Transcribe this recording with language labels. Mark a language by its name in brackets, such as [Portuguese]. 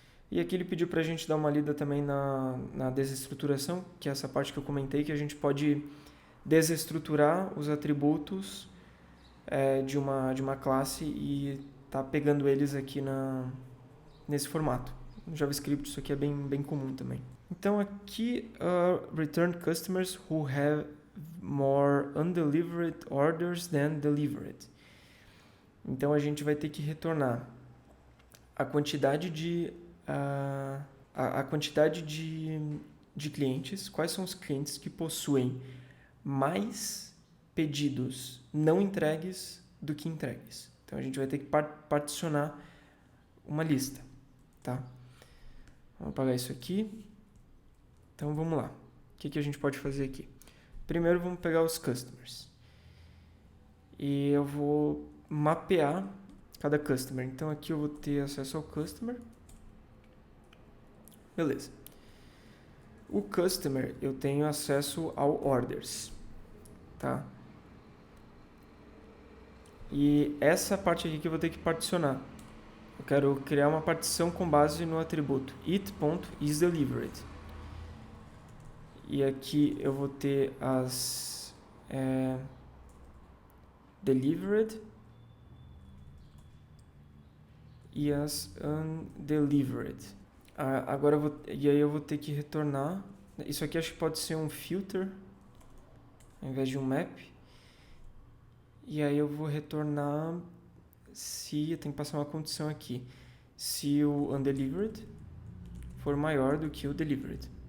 [Portuguese] E aqui ele pediu para a gente dar uma lida também na desestruturação, que é essa parte que eu comentei, que a gente pode desestruturar os atributos de uma classe e tá pegando eles aqui nesse formato. No JavaScript isso aqui é bem comum também. Então aqui, [English] return customers who have more undelivered orders than delivered. [Portuguese] Então a gente vai ter que retornar a quantidade de clientes, quais são os clientes que possuem mais pedidos não entregues do que entregues. Então a gente vai ter que particionar uma lista, tá? Vamos apagar isso aqui. Então vamos lá. O que a gente pode fazer aqui? Primeiro vamos pegar os customers. E eu vou mapear cada customer. Então aqui eu vou ter acesso ao customer. Beleza. O customer eu tenho acesso ao orders, tá? E essa parte aqui que eu vou ter que particionar. Eu quero criar uma partição com base no atributo it.isDelivered. E aqui eu vou ter as delivered e as undelivered. Agora eu vou ter que retornar. Isso aqui acho que pode ser um filter ao invés de um map. E aí eu vou retornar se eu tenho que passar uma condição aqui. Se o undelivered for maior do que o delivered.